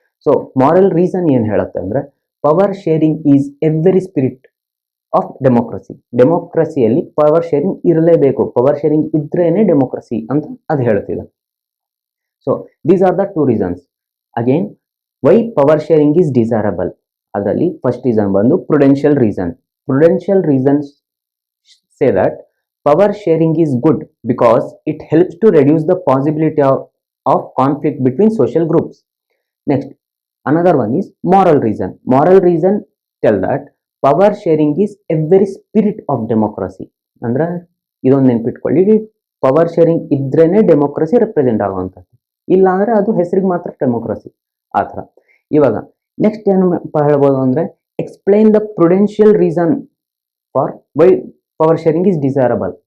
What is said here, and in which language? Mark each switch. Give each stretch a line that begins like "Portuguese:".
English: so moral reason
Kannada: ಏನು ಹೇಳುತ್ತೆ ಅಂದ್ರೆ,
English: Power sharing is every spirit of democracy.
Kannada: ಡೆಮೋಕ್ರಸಿಯಲ್ಲಿ power sharing ಇರಲೇಬೇಕು, ಪವರ್ ಶೇರಿಂಗ್ ಇದ್ರೇನೆ ಡೆಮೋಕ್ರಸಿ ಅಂತ ಅದು ಹೇಳ್ತಿದೆ.
English: So these are the two reasons. Again, why power sharing is desirable, ಅದರಲ್ಲಿ first reason ಬಂದು prudential reason. Prudential reasons say that power sharing is good because it helps to reduce the possibility of conflict between social groups. Next, another one is moral reason. Moral reason tell that power sharing is a very spirit of democracy.
Kannada: ಅಂದ್ರೆ ಇದೊಂದು ನೆನ್ಪಿಟ್ಕೊಳ್ಳಿ, power sharing ಇದ್ರೇನೆ democracy represent ಆಗುವಂಥದ್ದು, ಇಲ್ಲ ಅಂದ್ರೆ ಅದು ಹೆಸರಿಗೆ ಮಾತ್ರ democracy ಆ ಥರ. ಇವಾಗ ನೆಕ್ಸ್ಟ್ ಏನು ಹೇಳ್ಬೋದು ಅಂದ್ರೆ,
English: Explain the prudential reason for why power sharing is desirable.